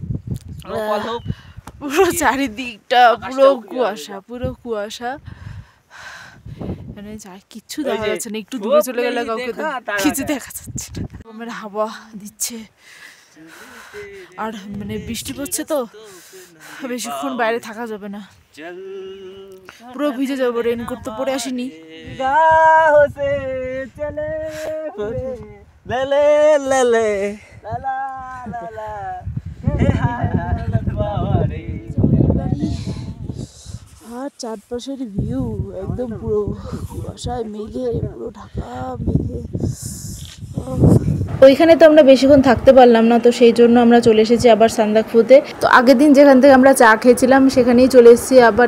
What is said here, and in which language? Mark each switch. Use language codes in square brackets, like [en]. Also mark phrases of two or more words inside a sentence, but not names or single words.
[bn] পুরো চারিদিকটা পুরো কুয়াশা, পুরো কুয়াশা, মানে কিচ্ছু দেখা যাচ্ছে না। একটু দূরে চলে গেলে কাউকে কিছু দেখা যাচ্ছে না। আমার হাওয়া দিচ্ছে আর মানে বৃষ্টি পড়ছে তো বেশিক্ষণ বাইরে থাকা যাবে না, পুরো ভিজে যাবো। রেনকোট তো পরে আসিনি। [hi] निगाहों से चले ले ले ले ले ला ला ला ला हे हाय लतवारे। [bn] আর চারপাশের ভিউ একদম পুরো কুয়াশায় মেঘে পুরো ঢাকা, মেঘে। ওইখানে তো আমরা বেশিক্ষণ থাকতে পারলাম না, তো সেই জন্য আমরা চলে এসেছি আবার সান্দাকফুতে। তো আগের দিন যেখান থেকে আমরা চা খেয়েছিলাম সেখানেই চলে এসেছি আবার।